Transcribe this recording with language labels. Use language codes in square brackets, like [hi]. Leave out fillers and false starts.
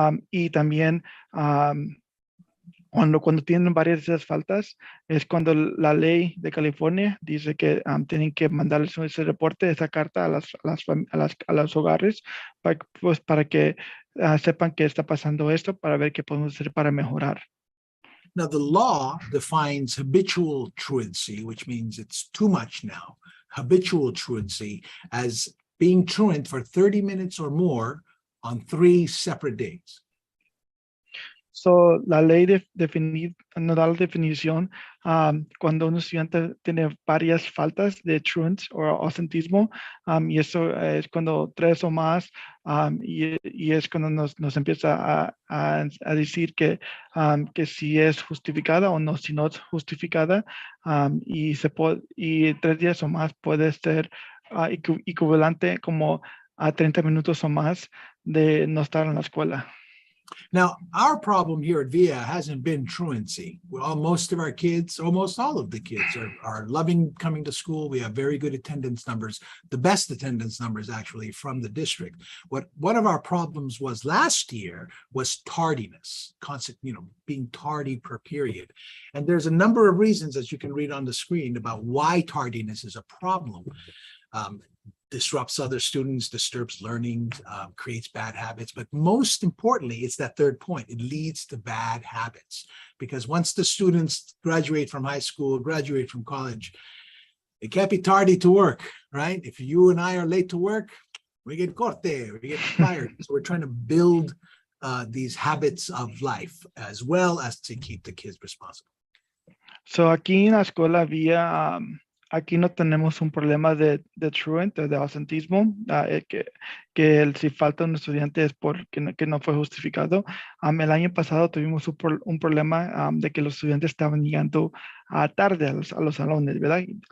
[es] Y también cuando tienen varias de esas faltas, es cuando la ley de California dice que tienen que mandarles ese reporte, esa carta a los hogares, para que sepan que está pasando esto, para ver qué podemos hacer para mejorar. [en] Now, the law defines habitual truancy, which means it's too much now, habitual truancy, as being truant for 30 minutes or more on 3 separate days. [es] So, la ley nos da la definición cuando un estudiante tiene varias faltas de truant o ausentismo, y eso es cuando 3 o más, y es cuando nos empieza a decir que si es justificada o no, si no es justificada, y 3 días o más puede ser equivalente como a 30 minutos o más de no estar en la escuela. [en] Now, our problem here at VIA hasn't been truancy. Well, most of our kids, almost all of the kids are loving coming to school. We have very good attendance numbers, the best attendance numbers actually from the district. One of our problems was last year was tardiness, being tardy per period. And there's a number of reasons, as you can read on the screen, about why tardiness is a problem. Disrupts other students, disturbs learning, creates bad habits. But most importantly, it's that third point. It leads to bad habits, because once the students graduate from high school, graduate from college, it can't be tardy to work, right? If you and I are late to work, we get corte, we get fired. So we're trying to build these habits of life as well as to keep the kids responsible. [es] So, aquí en la escuela había... aquí no tenemos un problema de truant, de ausentismo, que si falta un estudiante es porque que no fue justificado. El año pasado tuvimos un problema de que los estudiantes estaban llegando tarde a los salones, ¿verdad?